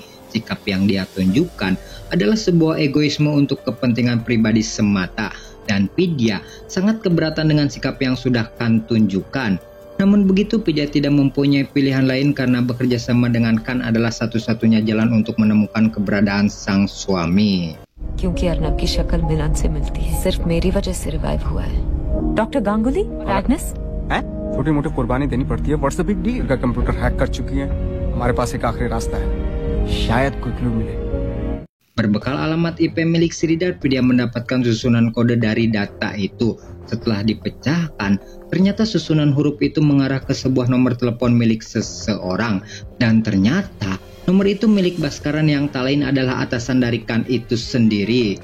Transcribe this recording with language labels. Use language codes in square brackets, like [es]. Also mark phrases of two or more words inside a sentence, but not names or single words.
[id] Sikap yang dia tunjukkan adalah sebuah egoisme untuk kepentingan pribadi semata, dan Vidya sangat keberatan dengan sikap yang sudah Khan tunjukkan. Namun begitu, Vidya tidak mempunyai pilihan lain karena bekerja sama dengan Khan adalah satu-satunya jalan untuk menemukan keberadaan sang suami. [hi] क्योंकि अर्नब की शक्ल मिलन से मिलती है, सिर्फ मेरी वजह से रिवाइव हुआ है। डॉक्टर गांगुली, एग्नेस हैं? छोटी मोटी कुर्बानी देनी पड़ती है। [en] What's the big deal? [hi] का [en] computer hack [hi] कर चुकी है। हमारे पास एक आखिरी रास्ता है, शायद कोई क्लू मिले। [id] Berbekal alamat IP milik Sridhar, Vidya mendapatkan susunan kode dari data itu. Setelah dipecahkan, ternyata susunan huruf itu mengarah ke sebuah nomor telepon milik seseorang. Dan ternyata nomor itu milik Bhaskaran yang tak lain adalah atasan dari Khan itu sendiri.